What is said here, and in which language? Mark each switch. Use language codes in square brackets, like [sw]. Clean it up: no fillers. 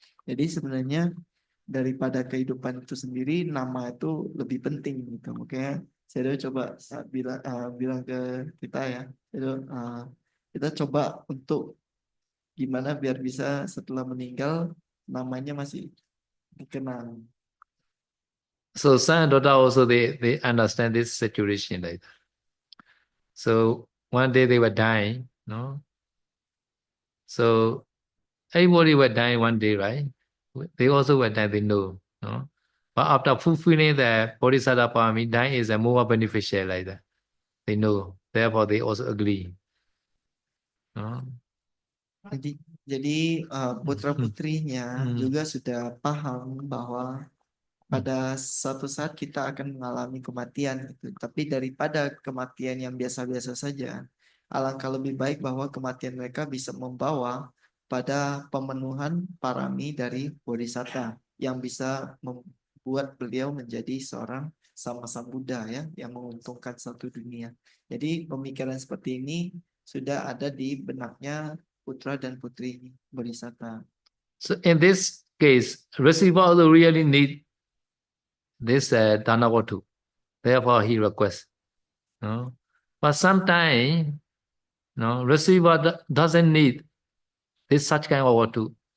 [id] Jadi sebenarnya daripada kehidupan itu sendiri, nama itu lebih penting gitu. Makanya saya coba bilang ke kita ya, kita coba untuk gimana biar bisa setelah meninggal namanya masih dikenang. [en] So son and daughter also they understand this situation like that. So one day they were dying, no? So everybody were dying one day, right? They also were dying, they know, no? But after fulfilling the bodhisattva parami, dying is a more beneficial like that. They know, therefore they also agree. No? [id] Jadi putra-putrinya juga sudah paham bahwa pada suatu saat kita akan mengalami kematian gitu. Tapi daripada kematian yang biasa-biasa saja, alangkah lebih baik bahwa kematian mereka bisa membawa pada pemenuhan parami dari bodhisatta yang bisa membuat beliau menjadi seorang sama-sama Buddha ya, yang menguntungkan satu dunia. Jadi pemikiran seperti ini sudah ada di benaknya putra dan putri bodhisatta. [en] So in this case, receiver also really need this Dhanavatu. Therefore, he requests. No? But sometimes, no, receiver doesn't need this such kind of vatu.